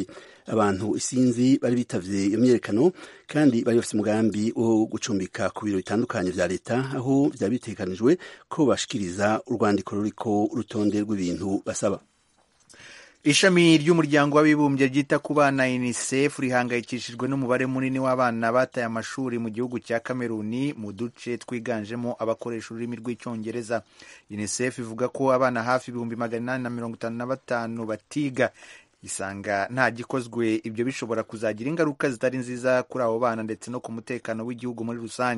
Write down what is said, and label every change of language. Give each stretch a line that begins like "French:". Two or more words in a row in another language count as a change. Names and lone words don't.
Rundi: Abantu isinzi bari bitavye iyo myiyerekano kandi bari bafite umugambi wo gucumbika ku biro bitandukanye vya leta, aho vyari bitegekanijwe ko bashikiriza urwandiko ruriko urutonde rw'ibintu basaba.
Kinyarwanda: Ishami ry'umuryango w'abibumbye ryita ku bana UNICEF rihangayikishijwe n'umubare munini w'abana bataye amashuri mu gihugu cya Kameruni mu duce twiganjemo abakoresha ururimi rw'icyongereza. UNICEF ivuga ko abana hafi 855 batiga. Isanga nta gikozwe ibyo bishobora kuzagira ingaruka zitari nziza kuri abo bana ndetse no ku mutekano w'igihugu muri rusange.